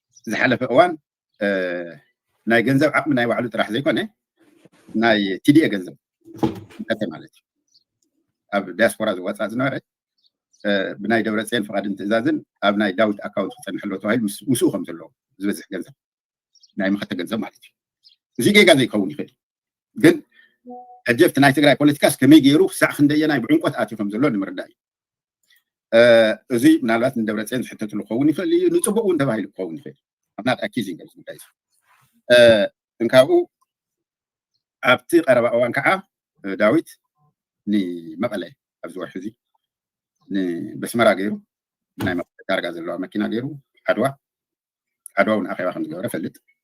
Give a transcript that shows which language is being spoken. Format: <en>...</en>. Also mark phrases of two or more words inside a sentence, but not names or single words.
<ti>ዝሓለፈ እዋን፣ እ፣ ናይ ገንዘብ ዓቕሚ ናይ ባዕሉ ጥራሕ ዘይኮነ፣ ናይ ቲዲኤ ገንዘብ፣ ማለት እዩ። ኣብ ዲያስፖራ ዝወፃ ዝነበረ፣ እ፣ ብናይ ደብረፅዮን ፍቓድን ትእዛዝን ኣብ ናይ ዳዊት ኣካውንት ክፀንሐሎ ተባሂሉ ምስ-፣ ምስኡ ከም ዘለዎ ዝበዝሕ ገንዘብ፣ ናይ መኸተ ገንዘብ ማለት እዩ። እዚ ጌጋ ዘይከውን ይኽእል እዩ። ግን ሕጂ ኣብቲ ናይ ትግራይ ፖለቲካስ ከመይ ገይሩ ክሳዕ ክንደየናይ ብዕንቆት ኣትዩ ከም ዘሎ ንምርዳእ እዩ። እ፣ እዚ ምናልባት ንደብረፅዮን ዝሕተትሉ ክኸውን ይኽእል እዩ፣ ንፅቡቅ እውን ተባሂሉ ክኸውን ይኽእል እዩ።</ti> <en>I'm not accusing of</en> <ti>ጉዳይ እዚ። እ፣ እንካብኡ ኣብቲ ቀረባ እዋን ከዓ፣ እ፣ ዳዊት ንመቐለ ኣብዚ ወርሒ እዚ ንበስመራ ገይሩ፣ ናይ መቐለ ታርጋ ዘለዋ መኪና ገይሩ፣ ዓድዋ፣ ዓድዋ እውን ኣኼባ ከም ዝገበረ ፈልጥ።</ti>